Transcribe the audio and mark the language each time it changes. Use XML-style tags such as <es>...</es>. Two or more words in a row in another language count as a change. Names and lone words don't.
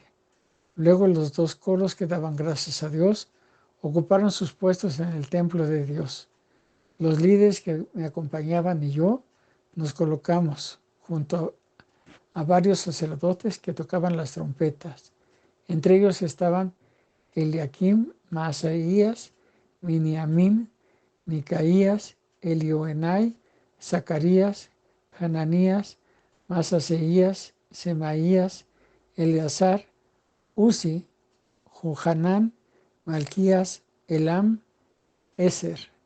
<es>Luego los dos coros que daban gracias a Dios ocuparon sus puestos en el templo de Dios. Los líderes que me acompañaban y yo nos colocamos junto a varios sacerdotes que tocaban las trompetas. Entre ellos estaban Eliakim, Maaseías, Miniamín, Micaías, Elioenai, Zacarías, Hananías, Maaseías, Semaías, Eleazar, Uzi, Johanán, Malquías, Elam, Eser.</es>